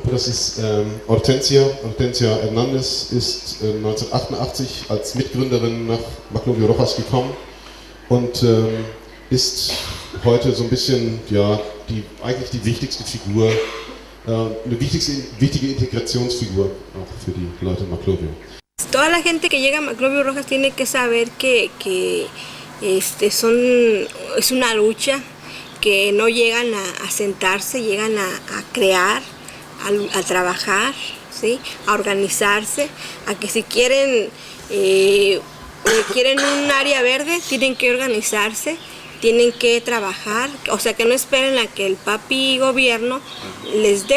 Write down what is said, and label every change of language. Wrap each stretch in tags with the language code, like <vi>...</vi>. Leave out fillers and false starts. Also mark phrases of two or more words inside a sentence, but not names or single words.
<de>Das ist Hortensia Hernandez ist 1988 als Mitgründerin nach Maclovio Rojas gekommen und ist heute so ein bisschen, ja, eigentlich die wichtigste Figur, eine wichtige Integrationsfigur auch für die Leute in Maclovio.</de> <es>Toda la gente que llega a Maclovio Rojas tiene que saber que es una lucha, que no llegan a sentarse, llegan a crear, a trabajar, ¿sí? A organizarse, a que si quieren un área verde, tienen que organizarse, tienen que trabajar, o sea que no esperen a que el papi gobierno les dé.</es>